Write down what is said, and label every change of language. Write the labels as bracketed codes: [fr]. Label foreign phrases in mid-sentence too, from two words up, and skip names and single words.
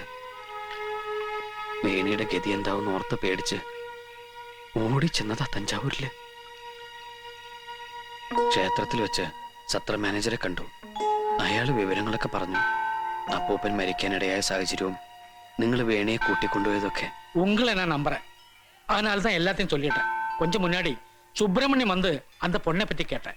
[ml] വേണിയുടെ ഗതി എന്താവും ഓർത്ത് പേടിച്ച് ഓടിച്ചെന്നതാ തഞ്ചാവൂരില്. ക്ഷേത്രത്തിൽ വെച്ച് സത്ര മാനേജരെ കണ്ടു. അയാള് വിവരങ്ങളൊക്കെ പറഞ്ഞു. അപ്പൂപ്പൻ മരിക്കാനിടയായ സാഹചര്യവും നിങ്ങൾ വേണിയെ കൂട്ടിക്കൊണ്ടുപോയതൊക്കെ. [ta] உங்களை நான் நம்புறேன். அதனால தான் எல்லாத்தையும் சொல்லிட்டேன். கொஞ்சம் முன்னாடி சுப்பிரமணியம் வந்து அந்த பொண்ணை பத்தி கேட்டேன்.